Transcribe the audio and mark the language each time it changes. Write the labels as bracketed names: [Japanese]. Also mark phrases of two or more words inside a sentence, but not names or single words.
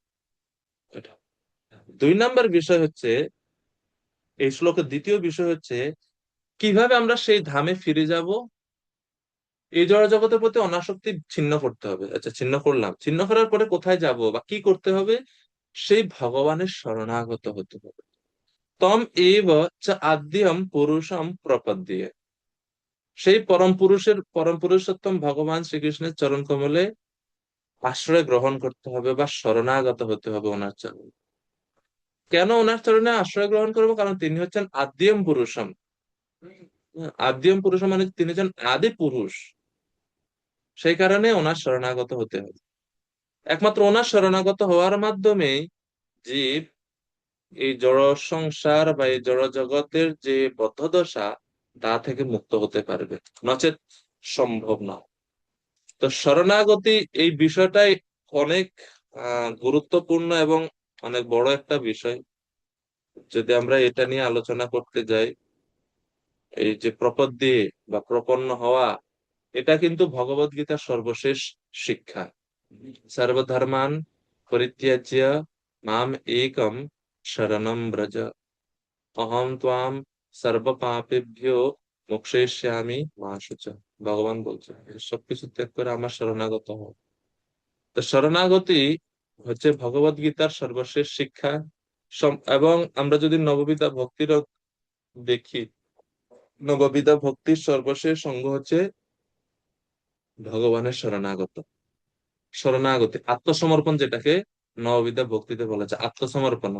[Bangla] এটা 2 নম্বর বিষয় হচ্ছে, এই শ্লোকের দ্বিতীয় বিষয় হচ্ছে কিভাবে আমরা সেই ধামে ফিরে যাব। এই জড় জগতের প্রতি অনাসক্তি ছিন্ন করতে হবে। আচ্ছা, ছিন্ন করলাম, ছিন্ন করার পরে কোথায় যাব বা কি করতে হবে? সেই ভগবানের শরণাগত হতে হবে। [Sanskrit] তম এব চ আদ্যম পুরুষম প্রপদ্যে। [Bangla] সেই পরম পুরুষোত্তম ভগবান শ্রীকৃষ্ণের চরণ কমলে আশ্রয় গ্রহণ করতে হবে বা শরণাগত হতে হবে ওনার চরণে। কেন ওনার চরণে আশ্রয় গ্রহণ করবো? কারণ তিনি হচ্ছেন [Sanskrit] আদ্যম পুরুষম। আদ্যম পুরুষম [Bangla] মানে তিনি হচ্ছেন আদি পুরুষ। সেই কারণে ওনার শরণাগত হতে হবে। একমাত্র ওনার শরণাগত হওয়ার মাধ্যমে জীব এই জড় সংসার বা এই জড় জগতের যে বদ্ধদশা, তা থেকে মুক্ত হতে পারবে, নচেত সম্ভব না। তো শরণাগতি এই বিষয়টাই অনেক গুরুত্বপূর্ণ এবং অনেক বড় একটা বিষয়। যদি আমরা এটা নিয়ে আলোচনা করতে যাই, এই যে প্রপদ্যে বা প্রপন্ন হওয়া, এটা কিন্তু ভগবদ গীতার সর্বশেষ শিক্ষা। [Sanskrit] সর্বধর্মান পরিত্যাজ্য মাম একম শরণম ব্রজ, অহম ত্বাম সর্ব পাপেভ্যো মোক্ষয়িষ্যামি মা শুচা। [Bangla] ভগবান বলছেন সবকিছু ত্যাগ করে আমার শরণাগত হও। তো শরণাগতি হচ্ছে ভগবদ গীতার সর্বশেষ শিক্ষা। এবং আমরা যদি নববিধা ভক্তির দেখি, নববিধা ভক্তির সর্বশেষ অঙ্গ হচ্ছে ভগবানের শরণাগত, শরণাগতি, আত্মসমর্পণ, যেটাকে নববিধা ভক্তিতে বলা যায় আত্মসমর্পণ।